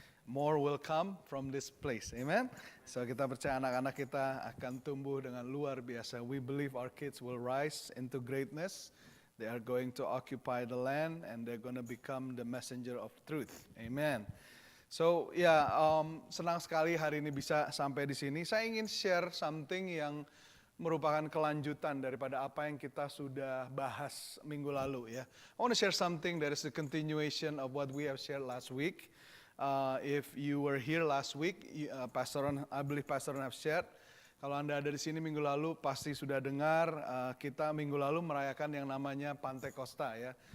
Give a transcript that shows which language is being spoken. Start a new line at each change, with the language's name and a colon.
English: More will come from this place, amen.
Indonesian: So kita percaya anak-anak kita akan tumbuh dengan luar biasa.
English: We believe our kids will rise into greatness. They are going to occupy the land and they're going to become the messenger of truth, amen.
Indonesian: So senang sekali hari ini bisa sampai di sini. Saya ingin
English: share something
Indonesian: yang merupakan kelanjutan daripada apa yang kita sudah bahas minggu lalu ya.
English: I want to share something that is the continuation of what we have shared last week. If you were here last week, I believe Pastor Ron have shared.
Indonesian: Kalau Anda ada di sini minggu lalu pasti sudah dengar kita minggu lalu merayakan yang namanya Pantekosta ya.